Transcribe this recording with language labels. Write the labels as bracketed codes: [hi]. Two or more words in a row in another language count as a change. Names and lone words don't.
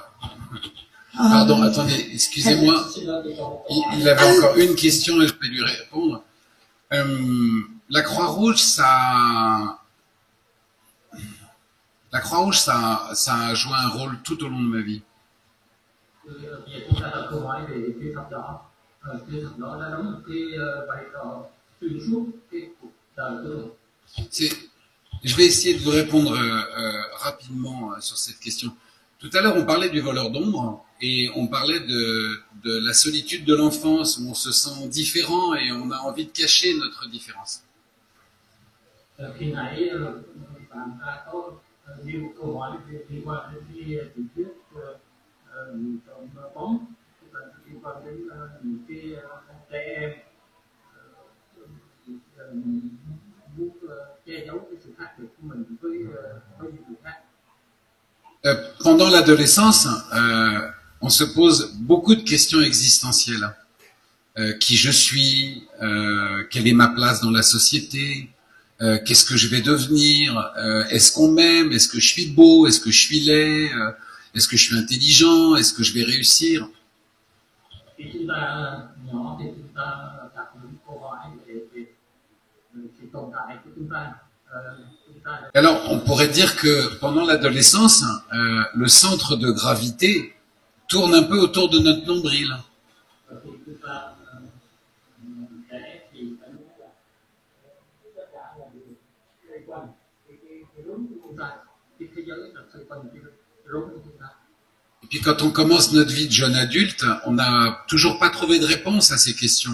[fr] Pardon, attendez, excusez-moi. Il avait encore une question et je peux lui répondre. La Croix-Rouge, ça a joué un rôle tout au long de ma vie. [vi] Bây giờ chúng ta đặt câu hỏi về cái thập đó. Cái thập đó đã đóng một cái vai trò xuyên suốt cái cuộc đời của mình. [fr] Je vais essayer de vous répondre rapidement sur cette question. Tout à l'heure, on parlait du voleur d'ombre et on parlait de la solitude de l'enfance où on se sent différent et on a envie de cacher notre différence. [vi] Khi nãy bạn ta có nêu một câu hỏi liên quan đến cái tiểu thuyết trong bóng, liên quan đến những cái trẻ em muốn che giấu cái sự khác biệt của mình với những người khác. [fr] Pendant l'adolescence, on se pose beaucoup de questions existentielles. Qui je suis, quelle est ma place dans la société, qu'est-ce que je vais devenir, est-ce qu'on m'aime, est-ce que je suis beau, est-ce que je suis laid, est-ce que je suis intelligent, est-ce que je vais réussir. [vi] Khi chúng ta nhỏ thì chúng ta đặt những câu hỏi về sự tồn tại của chúng ta. [fr] Alors, on pourrait dire que pendant l'adolescence, le centre de gravité tourne un peu autour de notre nombril. Et puis quand on commence notre vie de jeune adulte, on n'a toujours pas trouvé de réponse à ces questions.